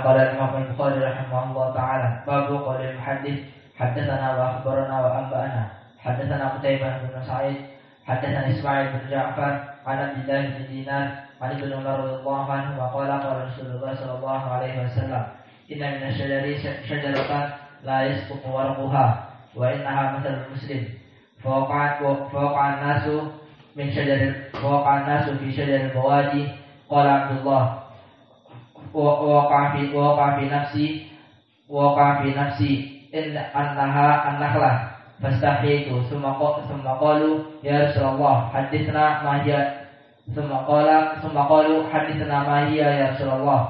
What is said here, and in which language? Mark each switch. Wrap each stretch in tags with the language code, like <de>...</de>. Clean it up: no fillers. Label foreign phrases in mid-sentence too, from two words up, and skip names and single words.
<ar>قال الإمام البخاري رحمه الله تعالى، باب قول المحدث حدثنا وأخبرنا وأنبأنا. حدثنا قتيبة بن سعيد، حدثنا إسماعيل بن جعفر، عن عبد الله بن دينار، عن ابن عمر رضي الله عنه وقال قال رسول الله صلى الله عليه وسلم، إن من الشجر شجرة لا يسقط ورقها وإنها مثل المسلم فوقع الناس في شجر البوادي. قال عبد الله ووقع في نفسي أنها النخلة فاستحييت ثم قالوا يا رسول الله حدثنا ما هي ثم قالوا حدثنا ما هي يا رسول الله.</ar>